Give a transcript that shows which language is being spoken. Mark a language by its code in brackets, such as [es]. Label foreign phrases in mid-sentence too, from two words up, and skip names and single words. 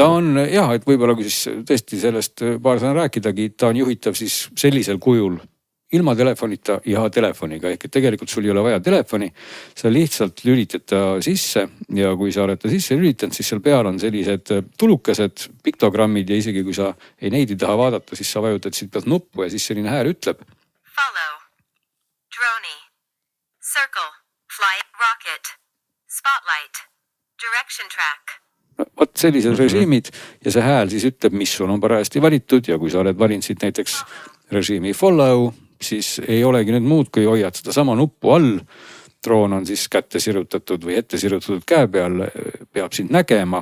[et] Ta on jah, et võib-olla kui siis tõesti sellest paar sõna rääkidagi, ta on juhitav siis sellisel kujul ilma telefonita ja telefoniga. Ehk et tegelikult sul ei ole vaja telefoni, sa lihtsalt lülitad ta sisse ja kui sa oled ta sisse lülitanud, siis seal peal on sellised tulukesed, piktogrammid ja isegi kui sa neid ei taha vaadata, siis sa vajutad siit pealt nuppu ja siis selline hääl ütleb. [en] Follow, drone, circle, fly, rocket, spotlight, direction track. [et] Vot sellised režiimid ja see hääl siis ütleb, mis sul on parajasti valitud ja kui sa oled valinud siit näiteks režiimi follow, siis ei olegi nüüd muud, kui hoiad seda sama nuppu all. Droon on siis kätte sirutatud või ette sirutatud käe peal, peab sind nägema.